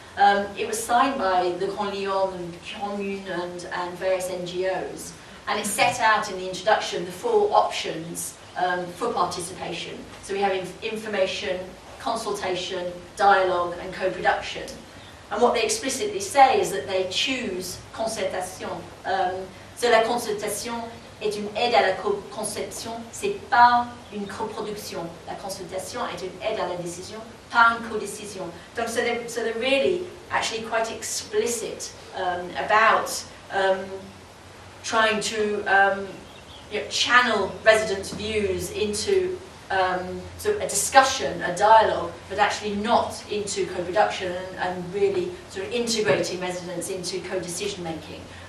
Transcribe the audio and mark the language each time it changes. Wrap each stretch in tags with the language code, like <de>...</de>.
<en>It was signed by the Grand Lyon and Commune and various NGOs, and it set out in the introduction the 4 options for participation. So we have information, consultation, dialogue and co-production. And what they explicitly say is that they choose concertation. So</en> <fr>la consultation est une aide à la conception, c'est pas une coproduction. La consultation est une aide à la décision, pas une codécision.</fr> <en>So they're really actually quite explicit about trying to channel residents' views into sort of a discussion, a dialogue, but actually not into co-production and really sort of integrating residents into co-decision making.</en>